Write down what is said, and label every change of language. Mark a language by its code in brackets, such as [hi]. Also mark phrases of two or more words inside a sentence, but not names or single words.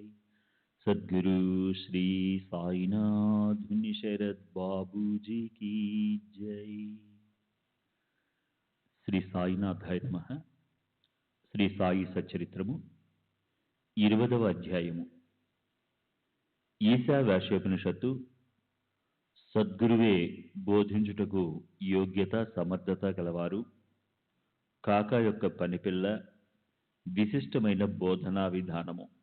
[hi] सद्गुरु श्री साईनाथ मुनि शरद बाबू जी की जय। [te] శ్రీ సాయినాథాయ నమః. శ్రీ సాయి సచ్చరిత్రము 20వ అధ్యాయము. ఈశావాస్యోపనిషత్తు సద్గురువే బోధించుటకు యోగ్యత సమర్థత గలవారు, కాకా యొక్క పనిపిల్ల, విశిష్టమైన బోధనా విధానము.